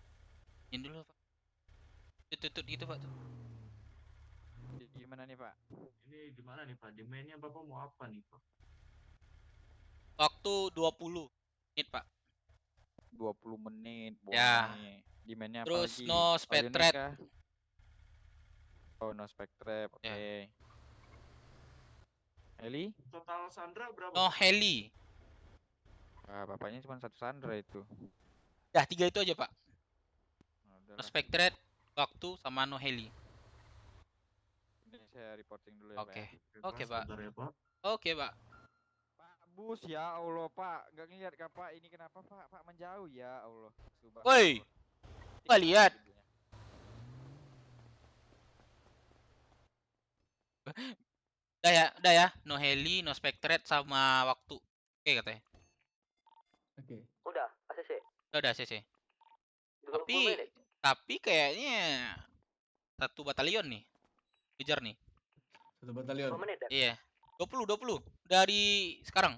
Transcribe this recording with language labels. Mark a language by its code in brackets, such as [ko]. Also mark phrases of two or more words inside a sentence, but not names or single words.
[id] Ini dulu Pak. Tutut gitu Pak tuh. Gimana nih Pak? Ini di mana nih, Pak? Di mainnya Bapak mau apa nih, Pak? Waktu 20 menit Pak. 20 menit. Ya. Demandnya apa Terus lagi? [en] no speed All unit trap. kah? Oh, no spec trap. [id] Oke. Heli? Total Sandra berapa? [en] No heli. [id] Ah, bapaknya cuma 1 Sandra itu. Dah 3 itu aja Pak. No Udahlah. [en] spec trap, [id] waktu sama [en] no heli. [id] Ini saya reporting dulu ya, Oke. Pak. Oke Pak. Sebentar ya, Pak. Oke Pak. Pak Bus, ya Allah Pak, nggak ngeliat kah Pak? Ini kenapa Pak? Pak menjauh ya Allah. Woi. Nggak lihat. Udah ya, [en] no heli, no spectret [id] sama waktu. Oke katanya. Oke. Udah, ACC. Udah CC. 20 menit. Tapi kayaknya satu batalion nih. Kejar nih. Satu batalion. 5 menit ya? Iya. 20 dari sekarang.